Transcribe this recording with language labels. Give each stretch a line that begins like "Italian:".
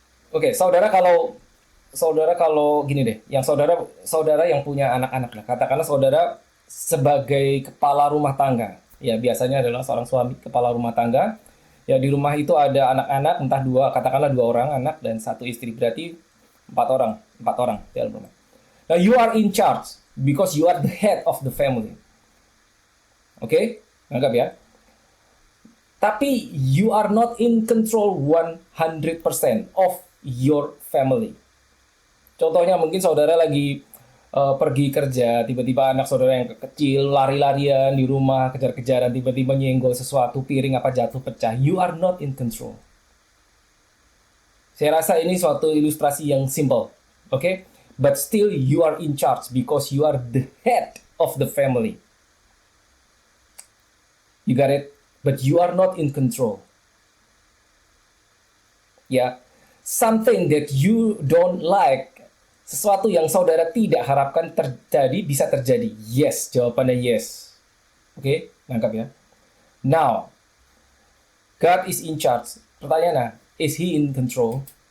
Indonesian: Oke, saudara kalau gini deh, yang saudara yang punya anak-anak lah, katakanlah saudara sebagai kepala rumah tangga, ya biasanya adalah seorang suami kepala rumah tangga. Ya, di rumah itu ada anak-anak, katakanlah 2 orang anak dan 1 istri, berarti 4 orang di dalam rumah.
English: Now you are in charge because you are the head of the family.
Indonesian: Oke, anggap ya. Tapi
English: you are not in control 100% of your family.
Indonesian: Contohnya mungkin saudara lagi pergi kerja, tiba-tiba anak saudara yang kecil lari-larian di rumah, kejar-kejaran, tiba-tiba nyenggol sesuatu, piring apa jatuh pecah.
English: You are not in control.
Indonesian: Saya rasa ini suatu ilustrasi yang simple, okay?
English: But still you are in charge because you are the head of the family. You got it? But you are not in control.
Indonesian: Ya,
English: something that you don't like,
Indonesian: sesuatu yang saudara tidak harapkan terjadi, bisa terjadi.
English: Yes,
Indonesian: jawabannya
English: yes.
Indonesian: Oke, nangkap ya.
English: Now, God is in charge. Pertanyaannya, is He in control?